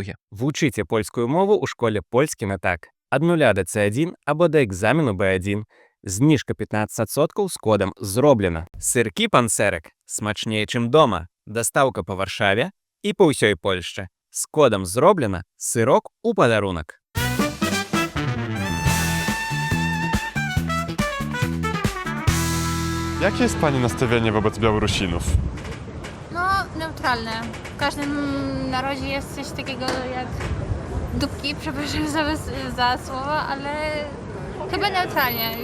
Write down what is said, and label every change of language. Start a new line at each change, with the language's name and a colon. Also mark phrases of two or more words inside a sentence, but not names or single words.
Belarusian: Вучыце польскую мову ў школе польскі на так. Ад 0 да C1 або да экзамену B1. Зніжка 15% з кодам «Зроблена». Сыркі панцэрак смачнее, чым дома. Дастаўка па Варшаве і па ўсёй Польшчы. З кодам «Зроблена» сырок у падарунак.
Polish: Jakie jest Pani nastawienie wobec Białorusinów? No, neutralne. W każdym narodzie jest coś takiego jak dupki, przepraszam za słowo, ale chyba neutralnie.